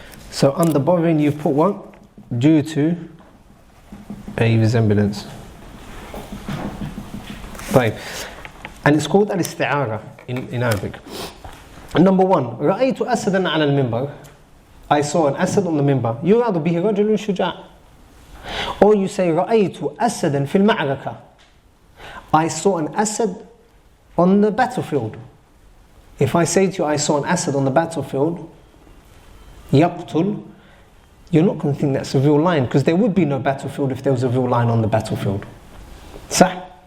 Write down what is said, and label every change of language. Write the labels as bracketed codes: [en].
[en] So under borrowing you put what? Due to a resemblance. Right. And it's called al-isti'ara in Arabic. [ar] Number one, رأيت أسدا على المنبر. [en] I saw an asad on the minbar. [ar] يراد به رجل شجاع. Or you say رأيت أسدا في المعركة. [en] I saw an asad on the battlefield. If I say to you I saw an asad on the battlefield, يقتل, you're not going to think that's a real lion because there would be no battlefield if there was a real lion on the battlefield. [ar] صح?